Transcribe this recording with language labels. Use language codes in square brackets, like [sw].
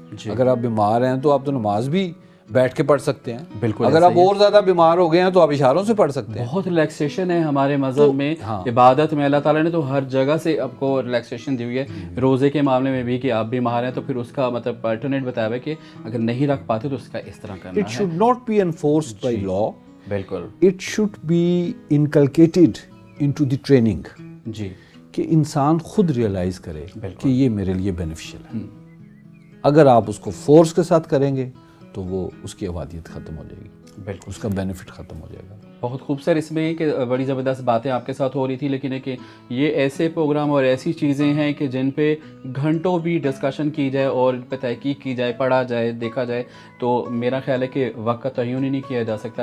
[ur] اگر آپ بیمار ہیں تو آپ تو نماز بھی بیٹھ کے پڑھ سکتے ہیں. بالکل. اگر آپ اور زیادہ بیمار ہو گئے ہیں تو آپ اشاروں سے پڑھ سکتے ہیں. بہت ریلیکسیشن ہے ہمارے مذہب میں, عبادت میں اللہ تعالیٰ نے تو ہر جگہ سے آپ کو ریلیکسیشن دی ہوئی ہے. روزے کے معاملے میں بھی کہ آپ بیمار ہیں تو پھر اس کا مطلب الٹرنیٹ بتایا ہے کہ اگر نہیں رکھ پاتے تو اس کا اس طرح کرنا ہے. [en] It should not be enforced by law. [ur] بالکل. [en] It should be inculcated into the training. [ur] جی. کہ انسان خود ریئلائز کرے کہ یہ میرے لیے بینیفیشل ہے. اگر آپ اس کو فورس کے ساتھ کریں گے تو وہ اس کی عبادیت ختم ہو جائے گی. بالکل. اس کا بینیفٹ ختم ہو جائے گا. بہت خوبصورت اس میں کہ بڑی زبردست باتیں آپ کے ساتھ ہو رہی تھی, لیکن کہ یہ ایسے پروگرام اور ایسی چیزیں ہیں کہ جن پہ گھنٹوں بھی ڈسکشن کی جائے اور ان پہ تحقیق کی جائے, پڑھا جائے, دیکھا جائے, تو میرا خیال ہے کہ وقت کا تعین ہی نہیں کیا جا سکتا.